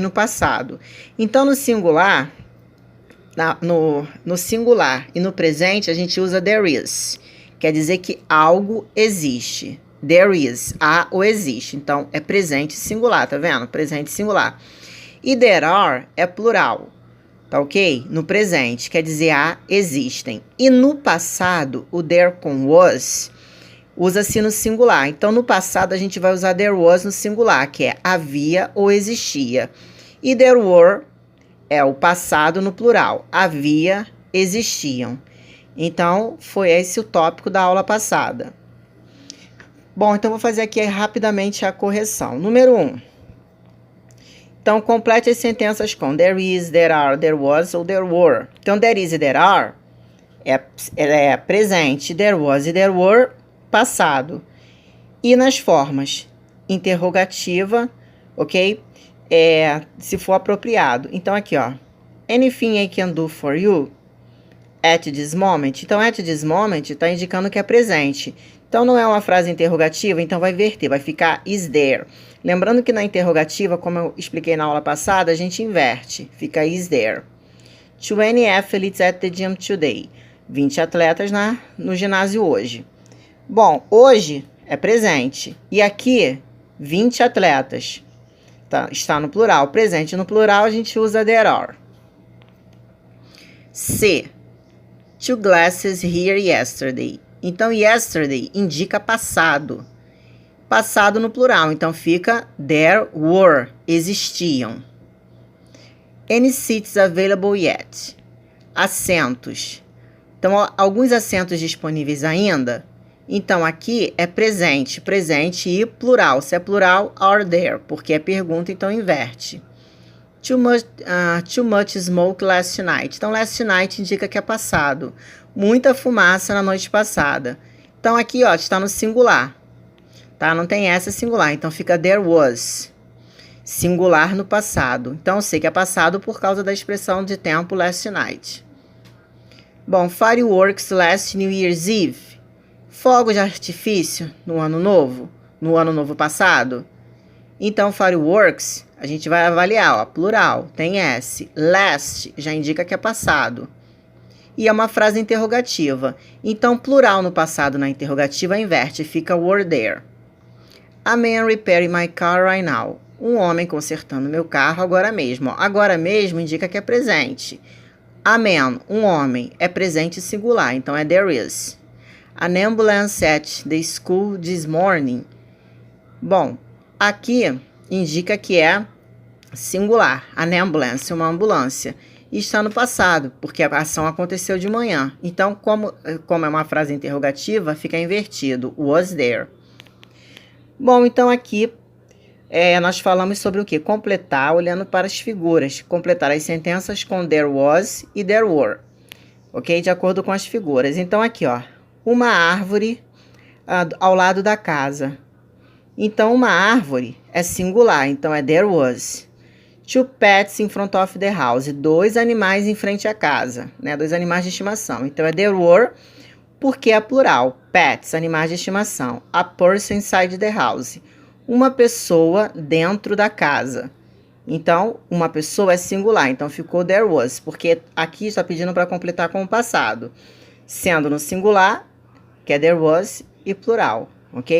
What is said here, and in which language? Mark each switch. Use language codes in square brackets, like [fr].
[pt] No passado. Então, no singular, no singular e no presente, a gente usa there is. Quer dizer que algo existe. There is, há ou existe. Então, é presente singular, tá vendo? Presente singular. E there are é plural, tá ok? No presente, quer dizer há, existem. E no passado, o there com was usa-se no singular. Então, no passado, a gente vai usar there was no singular, que é havia ou existia. E there were é o passado no plural. Havia, existiam. Então, foi esse o tópico da aula passada. Bom, então vou fazer aqui rapidamente a correção. Número 1. Então, complete as sentenças com there is, there are, there was ou there were. Então, there is e there are é presente, there was e there were, passado. E nas formas interrogativa, ok? Se for apropriado. Então, aqui, ó. [en] Anything I can do for you at this moment. [pt] Então, [en] at this moment [pt] está indicando que é presente. Então, não é uma frase interrogativa, então vai inverter, vai ficar is there. Lembrando que na interrogativa, como eu expliquei na aula passada, a gente inverte, fica is there. [en] 20 athletes at the gym today. [pt] 20 atletas no ginásio hoje. Bom, hoje é presente. E aqui, 20 atletas. Tá, está no plural. Presente no plural, a gente usa there are. C. [en] 2 glasses here yesterday. [pt] Então, yesterday indica passado. Passado no plural. Então, fica there were. Existiam. [en] Any seats available yet? [pt] Assentos. Então, alguns assentos disponíveis ainda. Então, aqui é presente. Presente e plural. Se é plural, are there. Porque é pergunta, então inverte. [en] Too much smoke last night. [pt] Então, last night indica que é passado. Muita fumaça na noite passada. Então, aqui, ó, está no singular. Tá? Não tem essa singular. Então, fica there was. Singular no passado. Então, eu sei que é passado por causa da expressão de tempo last night. Bom, [en] fireworks last New Year's Eve. [pt] Fogos de artifício no ano novo passado. Então, fireworks, a gente vai avaliar, ó, plural, tem S. Last já indica que é passado. E é uma frase interrogativa. Então, plural no passado na interrogativa inverte, fica were there. [en] A man repairing my car right now. [pt] Um homem consertando meu carro agora mesmo. Ó, agora mesmo indica que é presente. A man, um homem, é presente singular, então é there is. [en] An ambulance at the school this morning. [pt] Bom, aqui indica que é singular. An ambulance, uma ambulância. E está no passado, porque a ação aconteceu de manhã. Então, como é uma frase interrogativa, fica invertido. Was there. Bom, então aqui nós falamos sobre o quê? Completar, olhando para as figuras. Completar as sentenças com there was e there were. Ok? De acordo com as figuras. Então, aqui, ó. Uma árvore ao lado da casa. Então, uma árvore é singular, então é there was. [en] 2 pets in front of the house. [pt] 2 animais em frente à casa, né? 2 animais de estimação. Então, é there were, porque é plural. Pets, animais de estimação. [en] A person inside the house. [pt] Uma pessoa dentro da casa. Então, uma pessoa é singular, então ficou there was, porque aqui está pedindo para completar com o passado, sendo no singular, que é there was, e plural, ok?